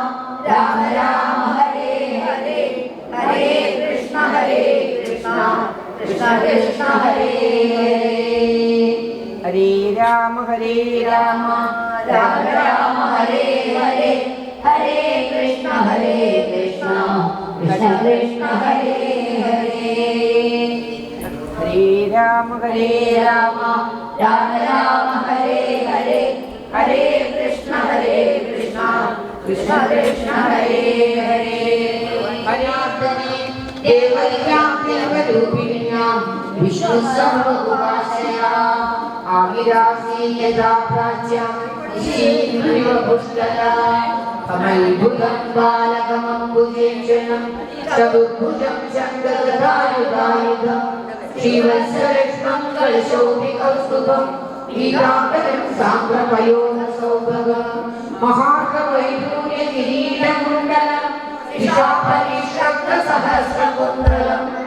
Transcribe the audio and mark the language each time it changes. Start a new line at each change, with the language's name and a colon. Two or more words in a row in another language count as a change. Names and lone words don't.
Sanskrit: രാമ ഹരേ ഹരേ ഹരേ കൃഷ്ണ കൃഷ്ണ കൃഷ്ണ ഹരേ ഹരേ ഹരേ രാമ രാമ രാമ ഹരേ ഹരേ ഹരേ കൃഷ്ണ കൃഷ്ണ കൃഷ്ണ ഹരേ ഹരേ ഹരേ രാമ രാമ രാമ ഹരേ ഹരേ ഹരേ കൃഷ്ണ കൃഷ്ണ കൃഷ്ണ ഹരേ ഹരേ ഹരേ ദേവക്യാം ദേവരൂപിണ്യാം വിഷ്ണു സർവഗുഹാശയ ആവിരാസി യഥാ പ്രാച്യ നിശീന്ദ്രിവ പുഷ്കര കമൽഭുജം ബാലകമംബുജേക്ഷണം ചതുർഭുജം ശങ്കരധായുധായുധം ശ്രീവത്സരക്ഷ്മം കലശോഭികൗസ്തുഭം പീതാംബരം സാമ്പ്രപയോധസൗഭഗം മഹാർഘവൈഢൂര്യ കിരീടകുണ്ഡലം സഹസ്രകുണ്ഡലം